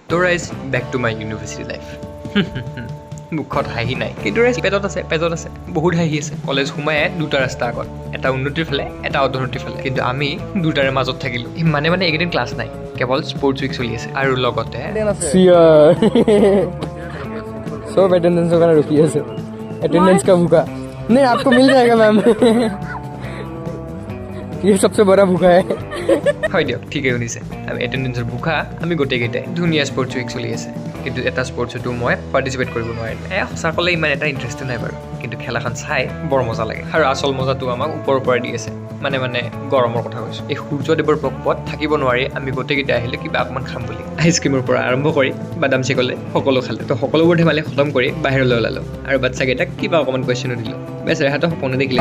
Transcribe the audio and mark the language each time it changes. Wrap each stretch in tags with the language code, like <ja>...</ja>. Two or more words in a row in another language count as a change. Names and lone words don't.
<as>তো ৰাইজ</as> <en>back to my university life</en> <as>মুখত হাঁহি নাই কিন্তু ৰাইজ পেটত আছে বহুত হাঁহি আছে কলেজ সোমাই দুটা ৰাস্তা আগত এটা উন্নতিৰ ফালে এটা অধোন্নতিৰ ফালে কিন্তু আমি দুটাৰে মাজত থাকিলোঁ মানে এইকেইদিন ক্লাছ নাই কেৱল</as> <en>sports week</en> <as>চলি আছে আৰু লগতে</as> <hi>सब अटेंडेंस वगैरह रुकी है अटेंडेंस का भूखा नहीं आपको मिल जाएगा मैम ये सबसे बड़ा भूखा है</hi> <as>হয় দিয়ক ঠিকেই শুনিছে আমি এটেণ্ডেঞ্চৰ ভোকা আমি গোটেইকেইটাই ধুনীয়া</as> <en>sports week</en> <as>চলি আছে কিন্তু এটা স্পৰ্টছতো মই পাৰ্টিচিপেট কৰিব নোৱাৰিম সঁচা ক'লে ইমান এটা ইণ্টাৰেষ্ট নাই বাৰু কিন্তু খেলাখন চাই বৰ মজা লাগে আৰু আচল মজাটো আমাক ওপৰৰ পৰা দি আছে মানে গৰমৰ কথা কৈছোঁ এই সূৰ্যদেৱৰ প্ৰকোপত থাকিব নোৱাৰি আমি গোটেইকেইটা আহিলোঁ কিবা অকণমান খাম বুলি আইচক্ৰীমৰ পৰা আৰম্ভ কৰি বাদাম চেকলে সকলো খালোঁ তো সকলোবোৰ ধেমালি খতম কৰি বাহিৰলৈ ওলালোঁ আৰু বাচ্চাকেইটাক কিবা অকণমান কুৱেশ্যনো দিলোঁ বেচেৰাহঁতে সপোনে দেখিলে</as>